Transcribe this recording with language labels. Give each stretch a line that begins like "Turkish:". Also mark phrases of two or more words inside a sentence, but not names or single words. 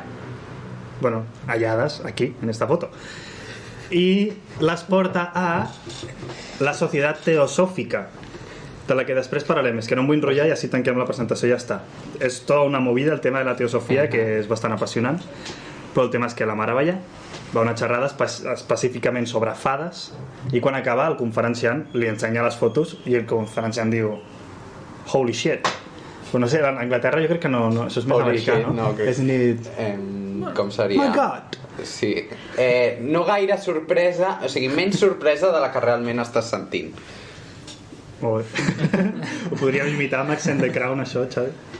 Catalan: Bueno, hallades aquí,
Spanish: en esta foto.
Catalan: I les porta a la Societat Teosòfica, de la que després parlarem. És que no em vull enrotllar i així tanquem la presentació i ja està. És tota una movida el tema de la teosofia, que és bastant apassionant, però el tema és que la mare va allà, va a una xerrada específicament sobre fades, i quan acaba el conferenciant li ensenya les fotos i el conferenciant diu,
English: holy shit.
Catalan: Però no sé, en Anglaterra jo crec que no això és més americà, no? És nit... Com seria?
English: My God!
Catalan: Sí. No gaire sorpresa, o sigui, menys sorpresa de la que realment estàs sentint. Molt bé. Ho podríem imitar amb accent de Crown, això, Xavi?